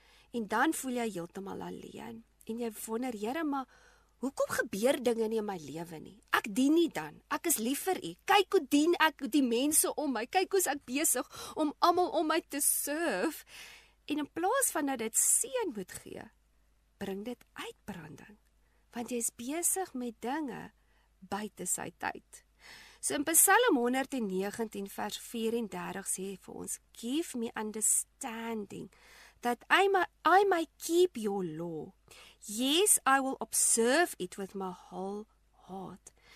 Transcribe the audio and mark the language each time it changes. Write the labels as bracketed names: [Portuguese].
[Afrikaans] En dan voel jy heeltemal alleen. En jy wonder, Here, maar hoekom gebeur dinge nie in my lewe nie? Ek dien nie dan. Ek is lief vir U. Kyk hoe dien ek die mense om my. Kyk hoe's ek besig om almal om my te serve. En in plaas van dat dit seën moet gee, bring dit uitbranding. Want jy is besig met dinge buite sy tyd. So in Psalm 119 vers 34 sê vir ons, [English] give me understanding, that I may keep your law. Yes, I will observe it with my whole heart.